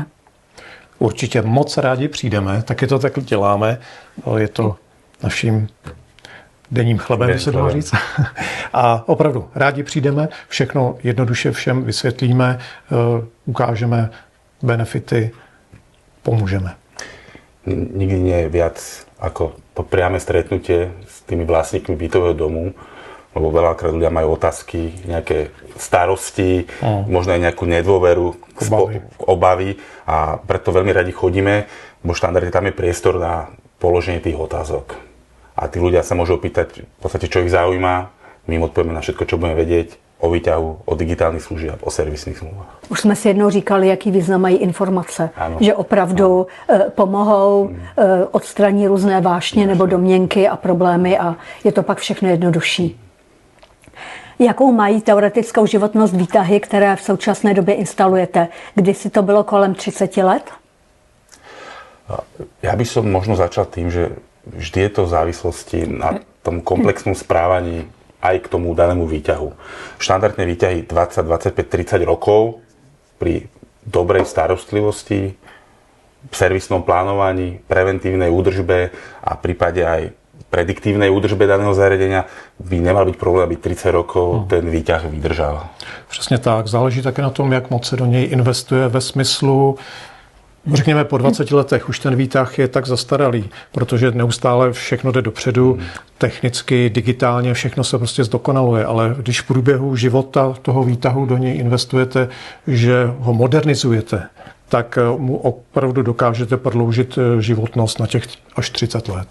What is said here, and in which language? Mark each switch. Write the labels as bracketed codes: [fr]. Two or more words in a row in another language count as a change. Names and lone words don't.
[cs] Určitě moc rádi přijdeme, taky to tak děláme. Je to naším denním chlebem, se dá říct. A opravdu rádi přijdeme, všechno jednoduše všem vysvětlíme, ukážeme benefity, pomůžeme. [sk] Nikdy nie je viac ako to priame stretnutie s tými vlastníkmi bytového domu, lebo veľakrát ľudia majú otázky, nejaké starosti, možno aj nejakú nedôveru, obavy a preto veľmi radi chodíme, bo štandardne tam je priestor na položenie tých otázok. A tí ľudia sa môžu opýtať v podstate, čo ich zaujíma, my im odpovieme na všetko, čo budeme vedieť o výťahu, o digitálnych služieb, o servisných smluvách. [cs] Už jsme si jednou říkali, jaký význam mají informace, že opravdu pomohou, odstraní různé vášně nebo domněnky a problémy a je to pak všechno jednodušší. Jakou mají teoretickou životnost výtahy, které v současné době instalujete? Kdysi to bylo kolem 30 let? [sk] Ja by som možno začal tým, že vždy je to v závislosti na tom komplexnom správaní aj k tomu danému výťahu. Štandardné výťahy 20, 25, 30 rokov pri dobrej starostlivosti, servisnom plánovaní, preventívnej údržbe a v prípade aj prediktívnej údržbe daného zariadenia by nemal být problém, aby 30 rokov ten výťah vydržal. [cs] Přesně tak. Záleží také na tom, jak moc se do něj investuje ve smyslu, řekněme po 20 letech už ten výtah je tak zastaralý, protože neustále všechno jde dopředu, technicky, digitálně, všechno se prostě zdokonaluje, ale když v průběhu života toho výtahu do něj investujete, že ho modernizujete, tak mu opravdu dokážete prodloužit životnost na těch až 30 let.